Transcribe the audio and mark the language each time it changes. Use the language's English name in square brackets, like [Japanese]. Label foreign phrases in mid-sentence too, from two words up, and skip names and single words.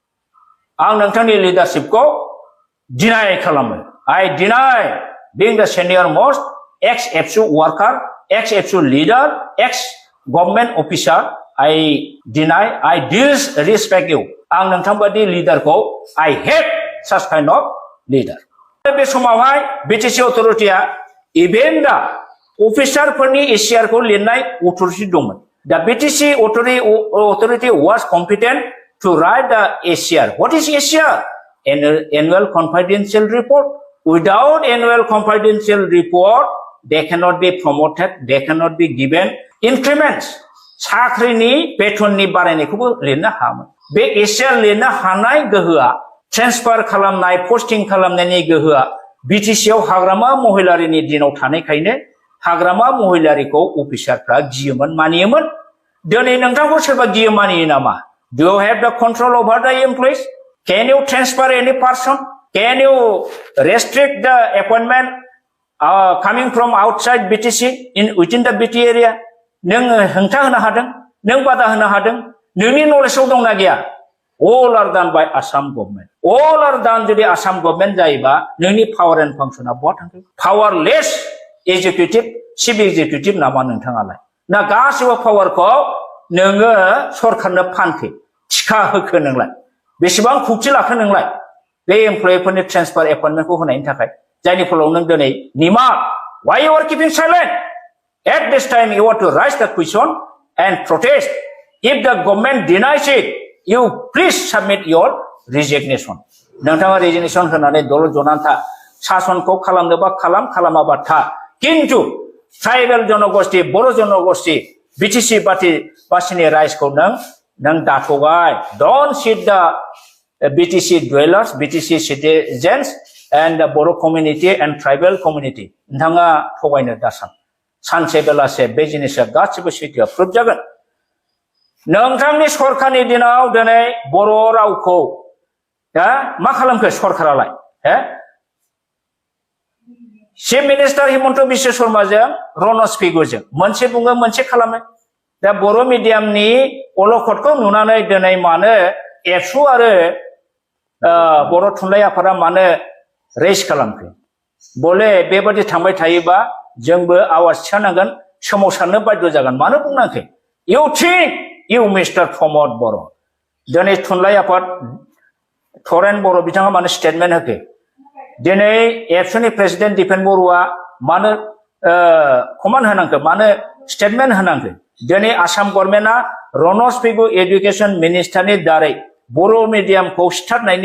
[Bodo] आं नोंथांनि लिडारशिपखौ डिनाय खालामो [English] I deny being the senior most ex-FSU worker ex-FSU leader ex-government officer I deny I disrespect you [Bodo] आं नोंथांबादि लिडारखौ [English] I hate such kind of leader [Bodo] बे समावहाय बीटीसी अथॉरिटीया [English] even the [Bodo] अफिसारफोरनि एसिआरखौ लिरनाय अथॉरिटी दंमोन दा बीटीसी [English] authority was competent to write the ACR what is ACR annual confidential report without annual confidential report they cannot be promoted they cannot be given increments [Bodo] साख्रिनि बेथननि बारायनायखौबो लिरनो हायामोन बे एसिआर लिरनो हानाय गोहोआ ट्रेन्सफार खालामनाय पोस्टिं खालामनायनि गोहोआ बीटीसीआव हाग्रामा महिलारिनि दिनाव थानायखायनो हाग्रामा महिलारिखौ अफिसारफ्रा गियोमोन मानियोमोन दिनै नोंथांखौ सोरबा गियो मानियो नामा [English] Do you have the control over the employees? Can you transfer any person? Can you restrict the appointment coming from outside BTC within the BT area? [Bodo] नों हेंथा होनो हादों नों बादा होनो हादों नोंनि नलेजआव दंना गैया [English] All are done by Assam government. All are done [Bodo] जुदि आसाम गभर्नमेन्ट जायोबा नोंनि [English] power and function [Bodo] बहा थांखो [English] powerless executive chief executive [Bodo] नामा नोंथाङालाय ना गासिबो पावारखौ नोङो सरकारनो फानखो थिखा होखो नोंलाय बेसेबां खुक्ति लाखो नोंलाय बे एमप्लयिफोरनि [English] transfer appointment [Bodo] होनायनि थाखाय जायनि फलाव नों दिनै निमा [English] why you are keeping silent at this time you want to raise the question and protest if the government denies it you please submit your resignation [Bodo] नोंथाङा रेजिगनेशन होनानै दल जनानै था शासनखौ खालामनोबा खालामाबा था किन्तु ट्राइबेल जनगोष्ठी बर' जनगोष्ठी बीटीसी बासिनि राइजखौ नों दाथगाय [English] don't cheat the BTC dwellers BTC citizens and the Boro community and tribal community [Bodo] nthanga thogayno dasan sanse belase be jinisa gachibo sitya proof jagan nongthangni sorkarni dinaw dinai Boro rawkho ma khalamkho sorkaralai Chief Minister Himanta Biswa Sarma जों Ronos Pego जों मोनसे बुङो मोनसे खालामो दा बर' मिडियामनि अलखदखौ नुनानै दिनै मानो एबसु आरो बर' थुनलाइ आफादा मानो रेस खालामखो बले बेबादि थांबाय थायोबा जोंबो आवाज थिखांनांगोन सोमावसारनो बाध्य जागोन मानो बुंनांखै [English] You think you Mr. [Bodo] Pramod बर' दिनै थुनलाइ आफाद थरेन बर' बिथाङा मानो स्टेटमेन्ट होखो दिनै एबसुनि प्रेसिडेन्ट दिपेन बरुवा मानो कमान होनांगौ मानो स्टेटमेन्ट होनांगौ दिनै आसाम गभर्नमेन्टआ रनस पेगु [English] education minister [Bodo] दारै बर' मिडियामखौ सिथारनायनि